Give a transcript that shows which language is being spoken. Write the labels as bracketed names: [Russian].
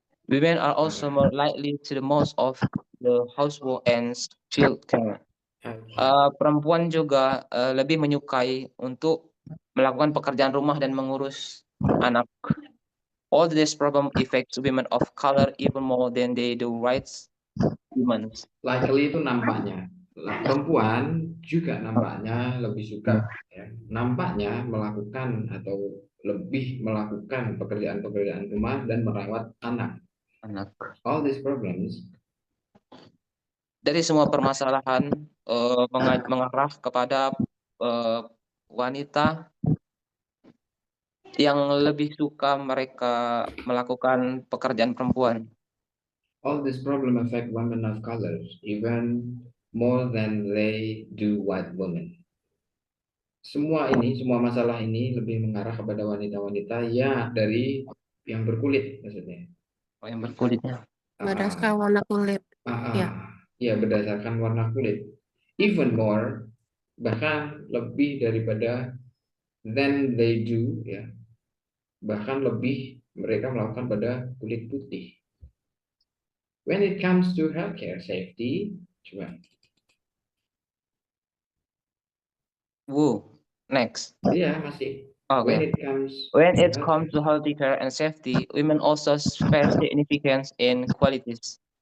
[English] Women are also more likely to the most of the housework and child care. [Indonesian] Perempuan juga lebih menyukai untuk melakukan pekerjaan rumah dan mengurus anak. [English] All this problem affects women of color even more than they do white women. [Indonesian] Likely itu nampaknya. Perempuan juga nampaknya lebih suka, ya, nampaknya melakukan atau lebih melakukan pekerjaan-pekerjaan rumah dan merawat anak. [English] All these problems. [Indonesian] Dari semua permasalahan mengarah kepada wanita yang lebih suka mereka melakukan pekerjaan perempuan. [English] All this problem affect women of color even more than they do white women. [Indonesian] Semua masalah ini lebih mengarah kepada wanita-wanita ya dari yang berkulit maksudnya. Yang berkulitnya. Berdasarkan warna kulit. Ya. Ya, berdasarkan warna kulit. [English] Even more, [Indonesian] bahkan lebih daripada [English] than they do, [Indonesian] ya. Bahkan lebih mereka melakukan pada kulit putih. [English] When it comes to healthcare safety, coba. Next. [Indonesian] Iya, masih. [English] Okay. When it comes to healthcare and safety, women also share significance in qualities.